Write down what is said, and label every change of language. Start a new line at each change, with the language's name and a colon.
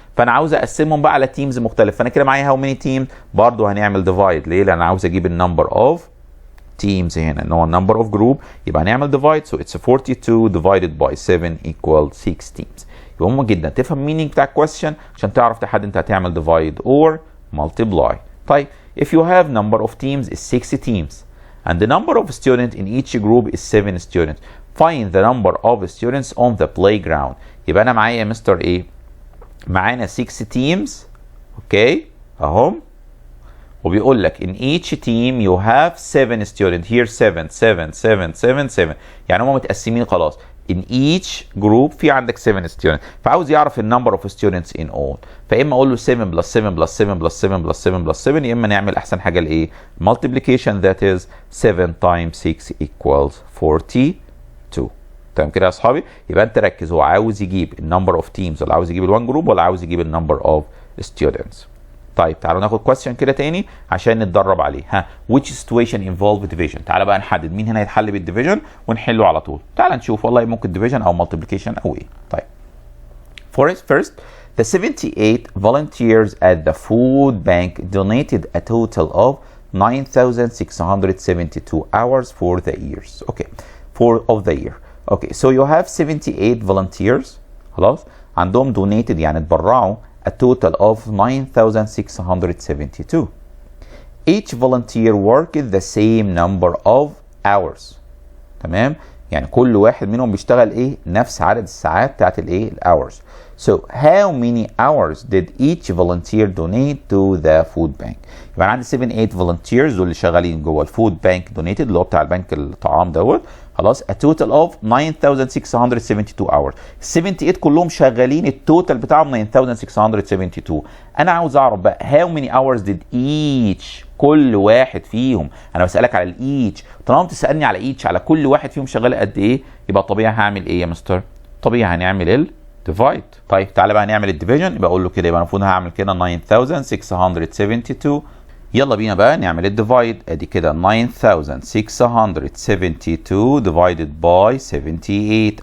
Arabic: فانا عاوز اقسمهم بقى على تيمز مختلف. فانا كده معايا
English: how many teams
Arabic: برضه هنعمل divide. ليه؟ لان انا عاوز اجيب النمبر of
English: teams هنا ان هو number of group، يبقى هنعمل divide. So it's 42 divided by 7 equals 6 teams.
Arabic: يبقى مهم جدا تفهم meaning بتاع question عشان تعرف تحدد انت هتعمل divide or multiply.
English: طيب if you have number of teams is 6 teams and the number of students in each group is 7 students, find the number of students on the playground.
Arabic: يبقى انا معايا مستر ايه؟ معانا 6 teams اوكي اهم، وبيقول لك
English: in each team you have 7 students. here 7 7 7 7 7 يعني هم متقسمين خلاص. in each group في عندك 7 students، فعاوز يعرف ال number of students in all، فاما اقول له 7 plus 7 plus 7 plus 7 plus 7 plus 7،
Arabic: يا اما نعمل احسن حاجه الايه؟
English: multiplication that is 7 times 6 equals 42.
Arabic: تمام كده يا اصحابي؟ يبقى انت ركز، هو عاوز يجيب النمبر اوف تيمز ولا عاوز يجيب الوان جروب ولا عاوز يجيب النمبر اوف ستودنتس. طيب تعالوا ناخد كويستشن كده تاني عشان نتدرب عليه.
English: ها which situation involve division.
Arabic: تعالى بقى نحدد مين هنا هيتحل بالديفيجن ونحله على طول. تعالى نشوف والله ممكن division او multiplication او ايه.
English: طيب first the 78 volunteers at the food bank donated a total of 9,672 hours for the years. Okay, of the year. Okay, so you have 78 volunteers خلاص عندهم donated
Arabic: يعني اتبرعوا
English: a total of 9,672. Each volunteer worked the same number of hours.
Arabic: تمام؟ يعني كل واحد منهم بيشتغل ايه؟ نفس عدد الساعات بتاعت الايه؟ hours.
English: So how many hours did each volunteer donate to the food bank؟ يبقى انا عندي 78 volunteers
Arabic: دول اللي شغالين جوه الفود بانك
English: donated اللي هو بتاع البنك الطعام دوت خلاص a total of 9,672 hours.
Arabic: 78 كلهم شغالين التوتال بتاعهم 9,672. انا عاوز اعرف بقى
English: how many hours did each
Arabic: كل واحد فيهم. انا بسالك على الايتش، طالما بتسالني على ايتش على كل واحد فيهم شغال قد ايه، يبقى طبيعي هعمل ايه يا مستر؟ طبيعي هنعمل divide. طيب تعالى بقى نعمل الديفيجن. يبقى اقول له كده، يبقى المفروض هعمل كده 9,672. يلا بينا بقى نعمل الديفايد.
English: ادي كده 9,672 divided by 78.